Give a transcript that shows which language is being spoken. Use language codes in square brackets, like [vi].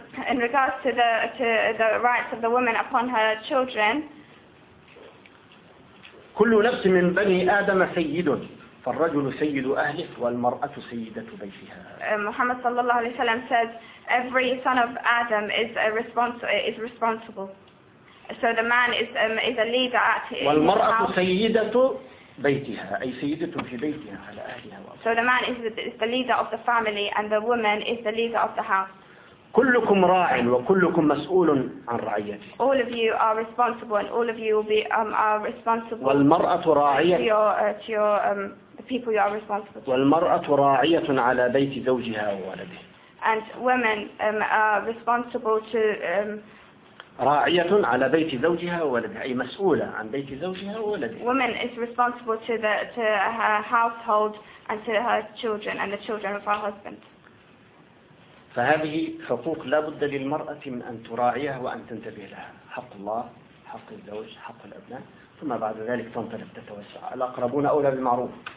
[en] In regards to the rights of the woman upon her children. [ar] كل نفس من بني آدم سيد فالرجل سيد أهله والمرأة سيدة بيتها. [en] محمد صلى الله عليه وسلم says every son of Adam is responsible. So the man is a leader at. [ar] والمرأة سيدة بيتها أي سيدة في بيتها على أهلها. [en] So the man is the leader of the family and the woman is the leader of the house. [ar] كلكم راع وكلكم مسؤول عن رعيته. [en] All of you are responsible and all of you will be are responsible. [ar] والمرأة راعية. [en] To your the people you are responsible to. [ar] والمرأة راعية على بيت زوجها وولده. [en] And women are responsible to. [ar] راعية على بيت زوجها وولدها أي مسؤولة عن بيت زوجها وولدها. [en] Woman is responsible to her household and to her children and the children of her husband. [ar] فهذه حقوق لا بد للمرأة من أن تراعيها وأن تنتبه لها حق الله حق الزوج حق الأبناء ثم بعد ذلك تنطلق تتوسع الأقربون أولى بالمعروف.